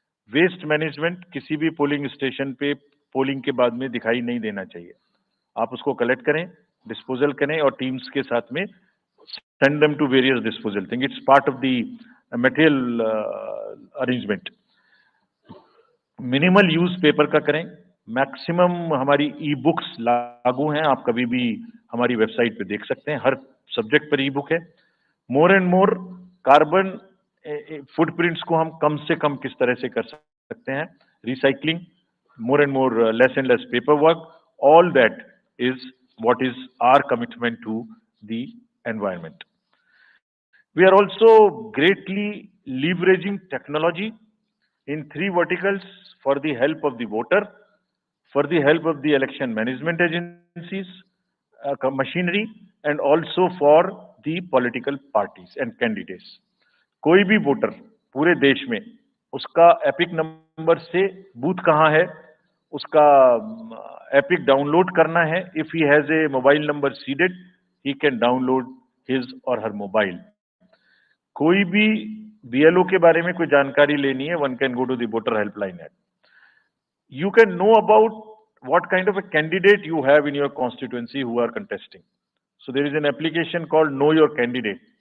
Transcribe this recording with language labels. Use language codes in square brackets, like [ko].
[hi] Waste management किसी भी polling station पे पोलिंग के बाद में दिखाई नहीं देना चाहिए. आप उसको कलेक्ट करें, डिस्पोजल करें और टीम्स के साथ में send them to various disposal thing. [en] It's part of the material arrangement. [hi] Minimal use paper का करें. मैक्सिमम हमारी ई बुक्स लागू हैं, आप कभी भी हमारी वेबसाइट पे देख सकते हैं, हर सब्जेक्ट पर ई बुक है. More and more carbon footprints को हम कम से कम किस तरह से कर सकते हैं. [en] Recycling, more and more less and less paper work, all that is what is our commitment to the environment. We are also greatly leveraging technology in 3 verticals for the help of the voter, for the help of the election management agencies, machinery, and also for the political parties and candidates. [hi] कोई भी voter पूरे देश में उसका epic number से booth कहाँ है उसका एपिक डाउनलोड करना है. [en] If he has a mobile number seeded, he can download his or her mobile. [hi] कोई भी बीएलओ के बारे में कोई जानकारी लेनी है, one can go to the voter helpline app. [en] You can know about what kind of a candidate you have in your constituency who are contesting. So there is an application called Know Your Candidate.